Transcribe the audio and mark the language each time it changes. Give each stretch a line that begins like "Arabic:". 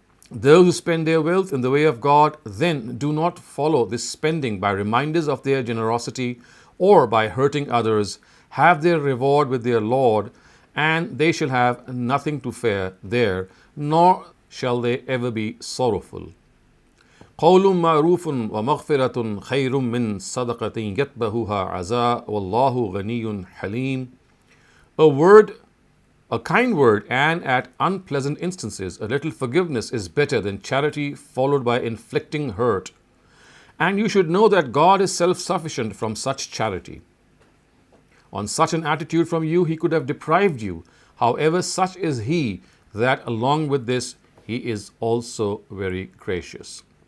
English: Those who spend their wealth in the way of God then do not follow this spending by reminders of their generosity or by hurting others, have their reward with their Lord, and they shall have nothing to fear there, nor shall they ever be sorrowful.
Arabic: قول معروف ومغفرة خير من صدقة يتبعها عزاء والله غني حليم.
English: A kind word, and at unpleasant instances, a little forgiveness is better than charity followed by inflicting hurt. And you should know that God is self-sufficient from such charity. On such an attitude from you, He could have deprived you. However, such is He that along with this, He is also very gracious.